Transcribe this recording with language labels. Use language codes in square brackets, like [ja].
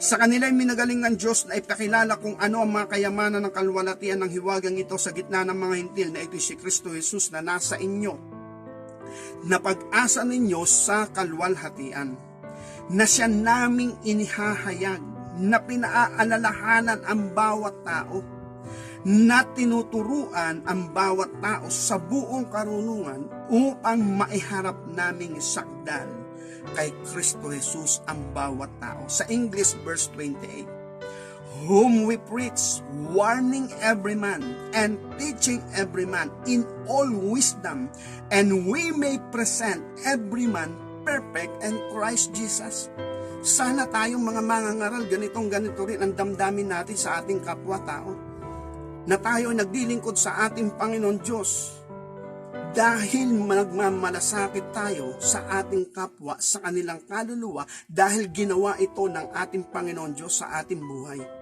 [tl] Sa kanila ay minagaling ng Diyos na ipakilala kung ano ang mga kayamanan ng kalwalatian ng hiwagang ito sa gitna ng mga hintil, na ito si Kristo Jesus na nasa inyo, na pag-asa ninyo sa kalwalhatian, na siya naming inihahayag, na pinaaalalahanan ang bawat tao, na tinuturuan ang bawat tao sa buong karunungan upang maiharap naming sakdal kay Kristo Jesus ang bawat tao. Sa English, [en] verse 28, whom we preach, warning every man and teaching every man in all wisdom, and we may present every man perfect in Christ Jesus. [tl] Sana tayong mga mangangaral, ganito rin ang damdamin natin sa ating kapwa-tao, na tayo ay naglilingkod sa ating Panginoon Diyos dahil nagmamalasakit tayo sa ating kapwa, sa kanilang kaluluwa, dahil ginawa ito ng ating Panginoon Diyos sa ating buhay.